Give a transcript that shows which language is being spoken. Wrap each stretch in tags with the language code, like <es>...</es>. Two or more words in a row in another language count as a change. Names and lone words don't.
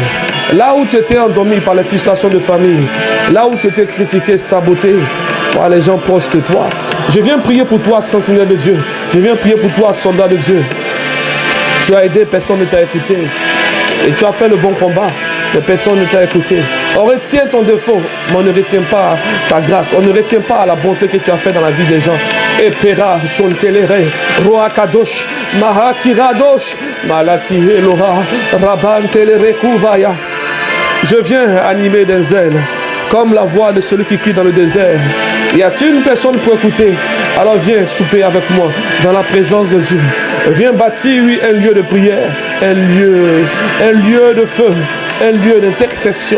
<fr>Là où tu étais endormi par les frustrations de famille, là où tu étais critiqué, saboté par les gens proches de toi, je viens prier pour toi, sentinelle de Dieu. Je viens prier pour toi, soldat de Dieu. Tu as aidé, personne ne t'a écouté. Et tu as fait le bon combat, mais personne ne t'a écouté. On retient ton défaut, mais on ne retient pas ta grâce. On ne retient pas la bonté que tu as fait dans la vie des gens. Et Pera, son téléré, Roa Kadosh, Mahakiradosh, Malaki Elora, Rabban Téléré Kouvaya. Je viens animer des ailes, comme la voix de celui qui crie dans le désert. Y a-t-il une personne pour écouter? Alors viens souper avec moi dans la présence de Dieu. Viens bâtir, oui, un lieu de prière, un lieu de feu, un lieu d'intercession.</fr>